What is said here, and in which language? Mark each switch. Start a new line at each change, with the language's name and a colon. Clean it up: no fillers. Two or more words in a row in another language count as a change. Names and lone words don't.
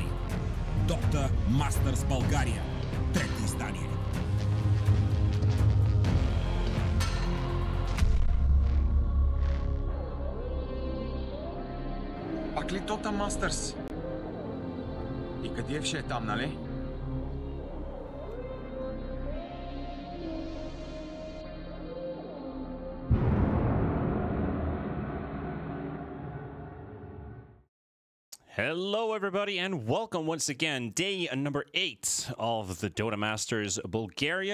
Bulgarian: Dota Masters Bulgaria. Трето издание. Пак ли Dota Masters? И Кадиев ще е там, нали?
English: Hello everybody and welcome once again. Day number 8 of the Dota Masters Bulgaria.